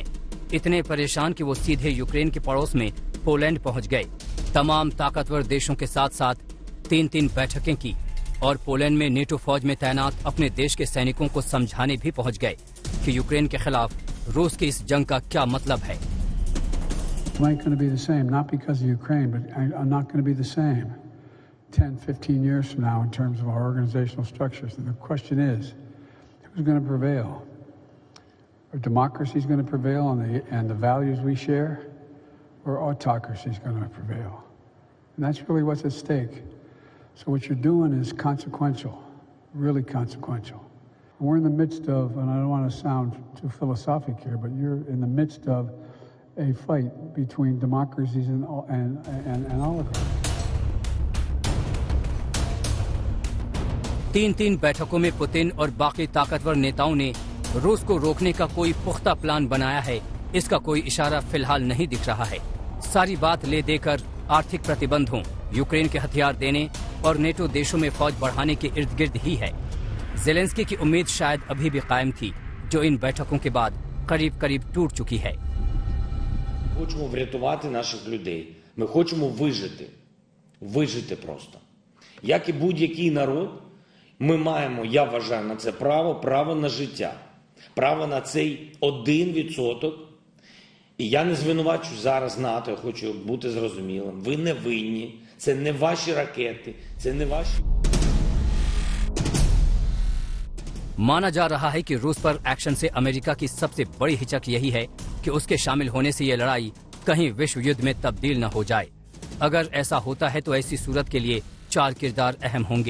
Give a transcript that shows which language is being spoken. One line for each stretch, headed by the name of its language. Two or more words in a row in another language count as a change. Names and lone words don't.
Hindi: इतने परेशान कि वो सीधे यूक्रेन के पड़ोस में पोलैंड पहुंच गए। तमाम ताकतवर देशों के साथ साथ 3-3 बैठकें की और पोलैंड में नेटो फौज में तैनात अपने देश के सैनिकों को समझाने भी पहुंच गए कि यूक्रेन के खिलाफ रूस की इस जंग का क्या मतलब है।
English: Not going to be the same, not because of Ukraine, but I'm not going to be the same 10-15 years from now in terms of our organizational structures. And the question is, who's going to prevail? Are democracies going to prevail and the values we share, or autocracy is going to prevail? And that's really what's at stake. So what you're doing is consequential, really consequential. We're in the midst of, and I don't want to sound too philosophic here, but you're in the midst of a fight between democracies and oligarchies.
Hindi: 3-3 बैठकों में पुतिन और बाकी ताकतवर नेताओं ने रूस को रोकने का कोई पुख्ता प्लान बनाया है, इसका कोई इशारा फिलहाल नहीं दिख रहा है। सारी बात ले देकर आर्थिक प्रतिबंधों, यूक्रेन के हथियार देने और नेटो देशों में फौज बढ़ाने के इर्द गिर्द ही है। ज़ेलेंस्की की उम्मीद शायद अभी भी कायम थी, जो इन बैठकों के बाद करीब करीब टूट चुकी है।
Ukrainian: Хочемо врятувати наших людей. Ми хочемо вижити. Вижити просто. Як і будь-який народ, ми маємо, я вважаю, на це право на життя. Право на цей 1%. І я не звинувачу зараз НАТО, я хочу бути зрозумілим. Ви не винні. Це не ваші ракети, це не ваші...
Hindi: माना जा रहा है कि रूस पर एक्शन से अमेरिका की सबसे बड़ी हिचक यही है कि उसके शामिल होने से ये लड़ाई कहीं विश्व युद्ध में तब्दील न हो जाए। अगर ऐसा होता है तो ऐसी सूरत के लिए 4 किरदार अहम होंगे।